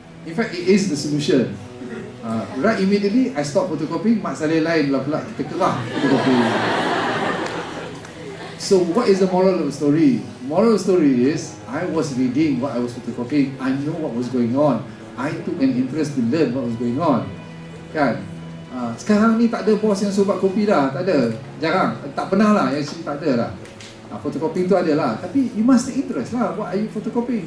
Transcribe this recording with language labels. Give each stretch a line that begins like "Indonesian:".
English: In fact, it is the solution. Right immediately, I stop photocopying,
Malay: mak saleh lain pula kita kerah
English: photocopying. So what is the moral of the story? Moral of the story is, I was reading what I was photocopying. I know what was going on. I took an interest to learn what was going on.
Malay: Kan? Sekarang ni tak ada bos yang suruh buat kopi dah. Tak ada. Jarang. Tak pernah lah. Yang tak ada lah. Photocopying tu ada lah.
English: Tapi you must take interest lah. What are you photocopying?